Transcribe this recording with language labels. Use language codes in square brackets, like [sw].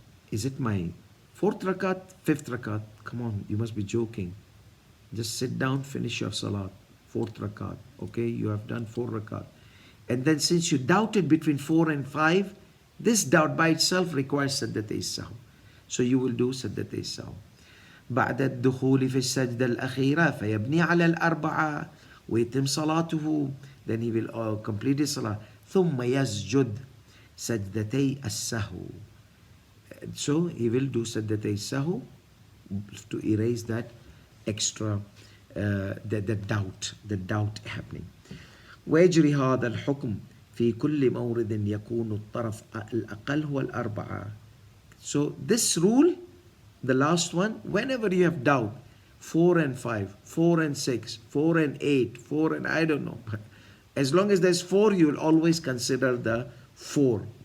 [en] Is it my 4th rakat, 5th rakat? Come on, you must be joking. Just sit down, finish your salat. 4th rakat. Okay, you have done 4 rakat. And then since you doubted between 4 and 5, this doubt by itself requires sajdatay sahw. So you will do sajdatay sahw. [ar] بعد الدخول في السجدة الأخيرة فيبني على الأربعة ويتم صلاته. [en] Then he will complete his salah. [ar] ثم يسجد سجدتي السهو. [en] So he will do سجدتي السهو to erase that extra the doubt happening. [ar] ويجري هذا الحكم في كل مورد يكون الطرف الأقل هو الأربعة. [en] So this rule, the last one, whenever you have doubt, 4 and 5, 4 and 6, 4 and 8, 4 and I don't know. As long as there's 4, you will always consider the 4.